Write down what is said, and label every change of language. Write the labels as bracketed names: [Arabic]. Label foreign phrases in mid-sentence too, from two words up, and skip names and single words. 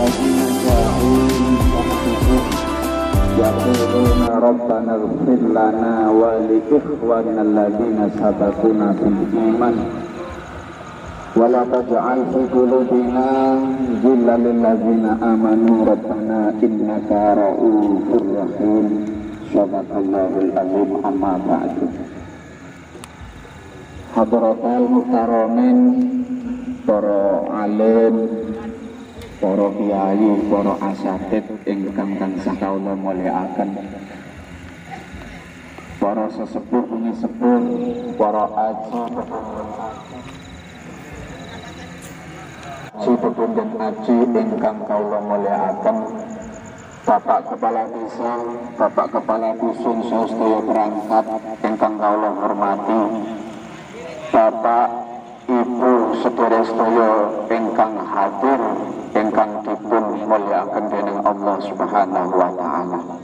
[Arabic] يقولون ربنا اغفر لنا ولإخواننا الذين سبقونا بالإيمان ولا تجعل في قلوبنا غلا للذين آمنوا ربنا إنك رؤوف رحيم. صدق الله العظيم. أما بعد. حضرة المحترمين, [Javanese] para alim, para kiai, para asatid ingkang tansah kawula mulyakaken, para sesepuh sepuh, para aji pepundhen aji ingkang kawula mulyakaken, Bapak Kepala Desa, Bapak Kepala Dusun sedaya perangkat ingkang kawula hormati, Bapak Ibu sedherek-sedaya ingkang hadir ingkang dipun mulyakaken dening Allah [Arabic] سبحانه وتعالى.